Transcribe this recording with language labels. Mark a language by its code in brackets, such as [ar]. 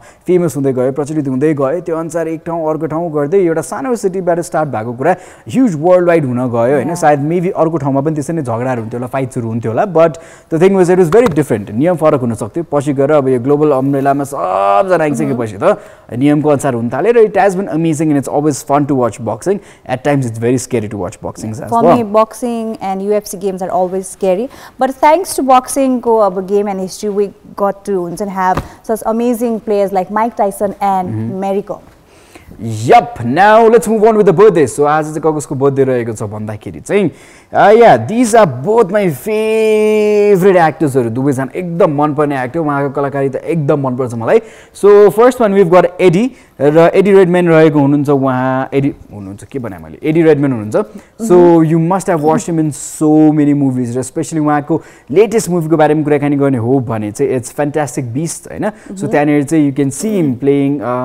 [ne] Famous हुँदै गयो प्रचलित हुँदै गयो त्यो अनुसार एक ठाउँ अर्को ठाउँ गर्दै एउटा सानो सिटीबाट स्टार्ट भएको कुरा ह्युज वर्ल्ड वाइड हुन गयो हैन सायद मेबी अर्को ठाउँमा पनि त्यसरी नै झगडाहरू हुन्थ्यो होला फाइट्सहरू हुन्थ्यो होला [en] but the thing was it was very different [ne] नियम फरक हुन सक्थ्यो पछि गएर अब यो ग्लोबल अम्ब्रेलामा सबजना आइसकेपछि त नियमको अनुसार हुन थाल्यो र [en] it has been amazing and it's always fun to watch boxing at times it's very scary to watch boxing as well for me boxing and UFC games are always scary but thanks to बक्सिङको अब game and history we got to [ne] हुन्छ नि [en] Have such amazing players like Mike Tyson and Mary Kom. Yup, now let's move on with the birthdays. [ne] So आज चाहिँ कसको birthday रहेको छ भन्दाखेरि चाहिँ [en] yeah, these are both my favorite actors [ne] हरु दुवैजना एकदम मन पर्ने एक्टर उहाँको कलाकारिता एकदम मन पर्छ मलाई [en] so first one we've got [ne] Eddie र एडी रेडम्यान रहेको हुनुहुन्छ उहाँ एडी हुनुहुन्छ के भने मैले एडी रेडम्यान हुनुहुन्छ [en] so you must have watched him in so many movies [ne] र स्पेशली उहाँको लेटेस्ट मुभीको बारेमा कुराकानी गर्ने हो भने चाहिँ इट्स फ्यान्टास्टिक बिस्ट हैन सो त्यहाँनिर चाहिँ [en] you can see him playing